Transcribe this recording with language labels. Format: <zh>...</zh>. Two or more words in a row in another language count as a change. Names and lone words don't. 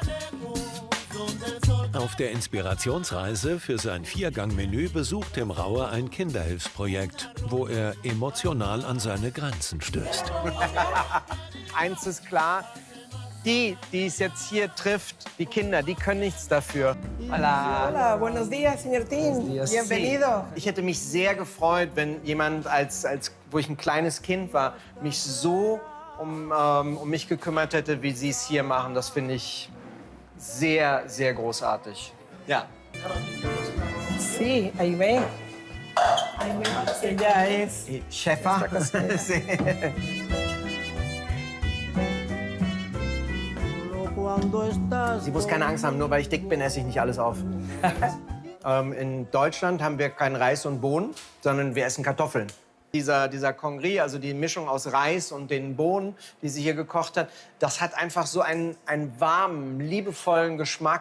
<de>Auf der Inspirationsreise für sein 4-Gang-Menü besucht Tim Raue ein Kinderhilfsprojekt, wo er emotional an seine Grenzen stößt. Eins ist klar, die es jetzt hier trifft, die Kinder, die können nichts dafür.</de> <es>Hola. Hola, buenos días, señor Tim. Bienvenido.</es> <de>Ich hätte mich sehr gefreut, wenn jemand, wo ich ein kleines Kind war, mich so um mich gekümmert hätte, wie Sie es hier machen. Das finde ich sehr, sehr großartig. Ja.</de> <es>Sí, ahí ve. Ella es Chefa.</es> <de>Sie muss keine Angst haben, nur weil ich dick bin, esse ich nicht alles auf. In Deutschland haben wir kein Reis und Bohnen, sondern wir essen Kartoffeln. Dieser Congri, also die Mischung aus Reis und den Bohnen, die sie hier gekocht hat, das hat einfach so einen warmen, liebevollen Geschmack.</de>